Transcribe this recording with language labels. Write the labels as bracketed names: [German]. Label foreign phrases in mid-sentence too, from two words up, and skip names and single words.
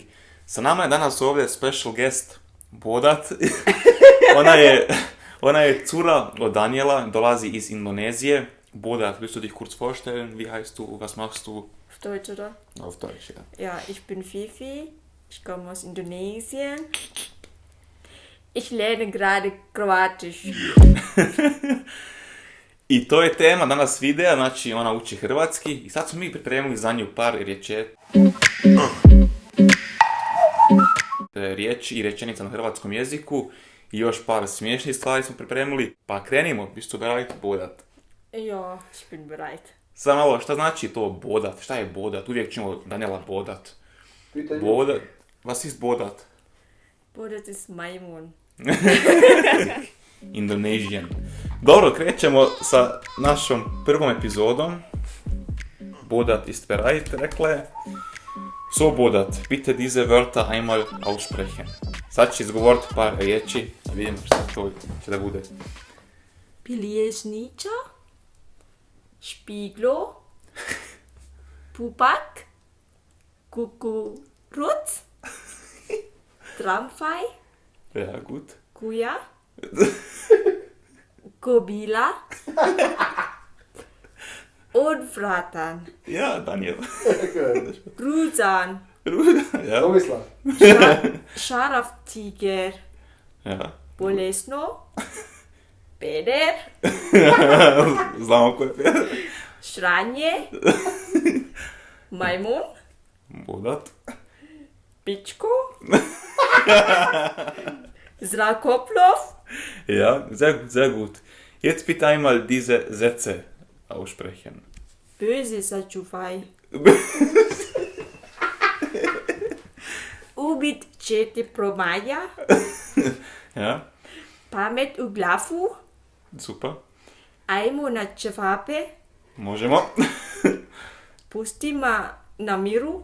[Croatian] Sa nama je danas ovdje [English] special guest [Croatian] Bodat. Ona je cura od Daniela, dolazi iz Indonezije. Bodat, [German] willst du dich kurz vorstellen? Wie heißt du? Was machst du? Auf Deutsch, oder? Auf Deutsch, ja. Ja, ich bin Fifi. Ich komme aus Indonesien. Ich lerne gerade Kroatisch. [Croatian] I to je tema danas videa, znači ona uči hrvatski i sad smo mi pripremili za nju par riječi i rečenica na hrvatskom jeziku i još par smiješnih stvari smo pripremili. Pa krenimo, [German] bist du bereit, Bodat? Ja, ich bin bereit. [Croatian] Sad malo, šta znači to Bodat? Šta je Bodat? Uvijek ćemo Daniela Bodat. Bodat, [German] was ist Bodat? Bodat ist Majmun. Indonesian. [Croatian] Dobro, krećemo sa našom prvom epizodom. [German] Bodat ist bereit, [Croatian] rekla je. [German] So, Bodat, bitte diese Wörter einmal aussprechen. [Croatian] Sad će izgovoriti par riječi, da vidimo što to će da bude. Piljesnica, Špiglo, Pupak, Kukuruc, Tramvaj, [German] Ja, gut. [Croatian] Kuja, Kobila und Vratan. [German] Ja, Daniel. [Croatian] Gruzan, [German] Ja. Tomislav. [Croatian] Šaraftiger, [German] Ja. [Croatian] Bolesno, Peder, Znamo ko je. Šranje, Majmun, Bodat. Pičko, Zrakoplov, [German] Ja, sehr gut. Jetzt bitte einmal diese Sätze aussprechen. [Croatian] böse sačuvaj. Ubit čete promaja, [German] Ja, [Croatian] pamet u glavu, [German] super. [Croatian] ajmo na čevape, Možemo. pusti ma na miru,